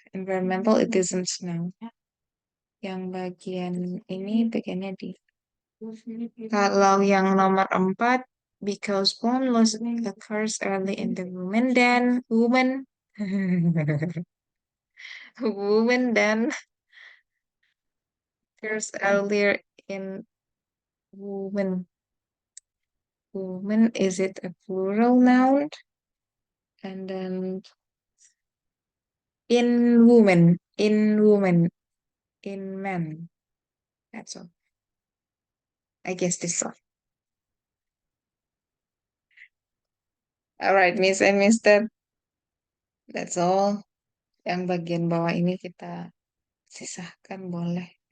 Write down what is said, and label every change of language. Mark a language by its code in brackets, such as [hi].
[en] Environmental it isn't noun. [id] Yang bagian ini bagiannya di. Kalau yang nomor 4, [en] because bone loss occurs early in the woman, then woman occurs earlier in woman. Woman, is it a plural noun? And then in woman, in man. That's all. I guess this one. Alright, Miss and Mister. That's all. [id] Yang bagian bawah ini kita sisahkan boleh.